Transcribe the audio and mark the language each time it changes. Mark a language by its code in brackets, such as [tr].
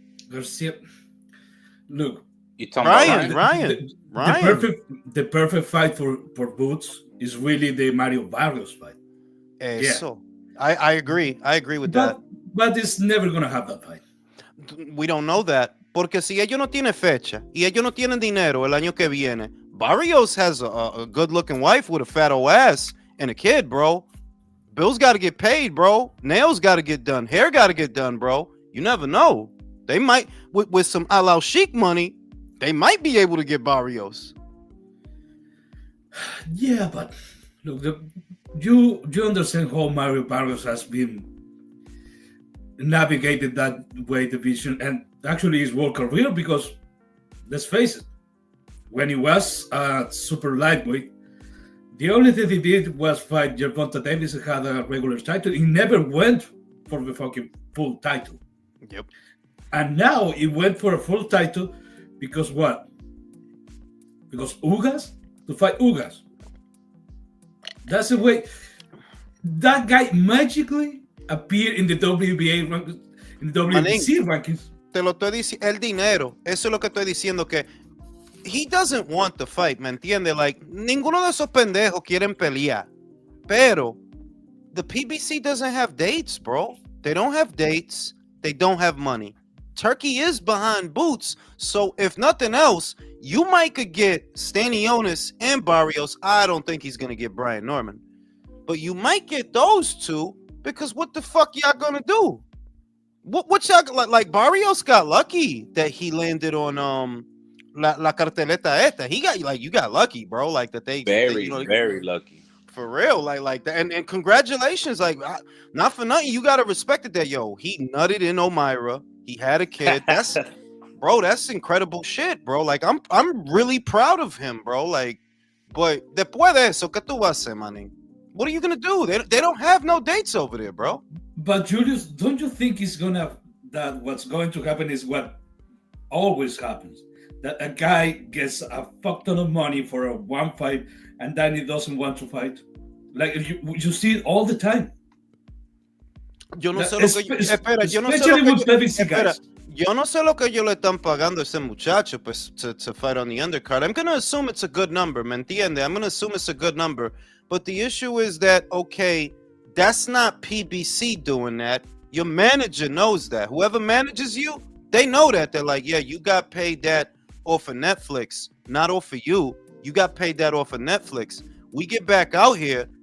[en] Garcia, look, You talking about Ryan. the perfect fight for Boots is really the Mario Barrios fight. Eso. I agree. I agree with that. But it's never gonna have that fight. We don't know that. [es] Porque si ellos no tienen fecha y ellos no tienen dinero el año que viene, [en] Barrios has a good-looking wife with a fat old ass and a kid, bro. Bills got to get paid, bro. Nails got to get done. Hair got to get done, bro. You never know. They might, with some Alao Sheik money, they might be able to get Barrios. Yeah, but look, you understand how Mario Barrios has been navigated that way division, and actually his whole career, because let's face it, when he was super lightweight, the only thing he did was fight Gervonta Davis and had a regular title. He never went for the fucking full title. Yep. And now he went for a full title because what? Because Ugas? To fight Ugas. That's the way. That guy magically appeared in the WBA rankings, in the WBC rankings. [es] Te lo estoy diciendo, el dinero. Eso es lo que estoy diciendo, que [en] he doesn't want the fight, [es] ¿me entiende? Like, ninguno de esos pendejos quieren pelear. [en] Pero the PBC doesn't have dates, bro. They don't have dates. They don't have money. Turkey is behind Boots, so if nothing else, you might could get Stanionis and Barrios. I don't think he's gonna get Brian Norman, but you might get those two, because what the fuck y'all gonna do? What y'all like? Barrios got lucky that he landed on [es] la carteleta esta. [en] He got, like, you got lucky, bro. Like that they very lucky. For real, like that, and congratulations, like, not for nothing, you gotta respect it that, yo, he nutted in O'Mara, he had a kid. That's bro, that's incredible shit, bro. Like, I'm really proud of him, bro. [es] Like, but después de eso, ¿qué tú vas a hacer, manín? [en] What are you gonna do? They don't have no dates over there, bro. But Julius, don't you think that what's going to happen is what always happens? That a guy gets a fuck ton of money for a one fight, and then he doesn't want to fight. Like, you see it all the time. [es] Yo no sé lo que espera, yo no sé lo que espera. Yo no sé lo que ellos le están pagando a ese muchacho, pues, to fight on the undercard. [en] I'm gonna assume it's a good number, [es] ¿me entiende? [en] I'm gonna assume it's a good number. But the issue is that, okay, that's not PBC doing that. Your manager knows that. Whoever manages you, they know that. They're like, yeah, you got paid that off of Netflix, not off of you. You got paid that off of Netflix. We get back out here,